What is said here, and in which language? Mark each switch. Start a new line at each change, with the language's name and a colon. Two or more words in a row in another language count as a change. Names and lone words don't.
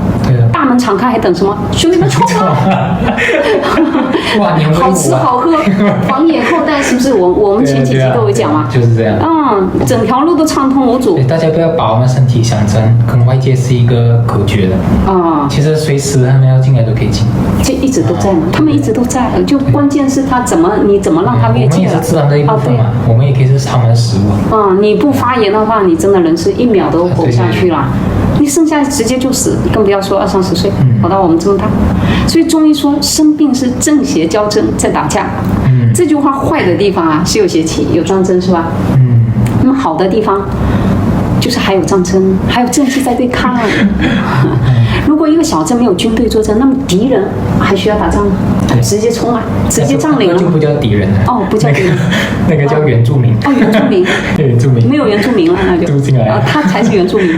Chinese: 對啊。大門敞開還等什麼？兄弟們衝啊！哇，好吃好喝，防眼後代是不是？我們前幾集都有講嘛。就是這樣。整條路都暢通無阻。大家不要把我們身體想成跟外界是一個隔絕的其實隨時他們要進來都可以進。這一直都在嘛，他們一直都在，就關鍵是他你怎麼讓他越界了？我們也是自然的一部分嘛，我們也可以是他們的食物。你不發炎的話，你真的人是1秒都活不下去了，你剩下直接就死，更不要說20-30歲，跑到我們這麼大。所以中醫說生病是正邪交爭在打架。這句話壞的地方啊是有邪氣有戰爭，是吧？那麼好的地方就是還有戰爭，還有正氣在對抗。如果一個小鎮沒有軍隊作戰，那麼敵人還需要打仗嗎？直接衝啊，直接佔領了。那就不叫敵人了。不叫敵人，那個叫原住民。原住民。原住民。沒有原住民了，那就。都進來。他才是原住民。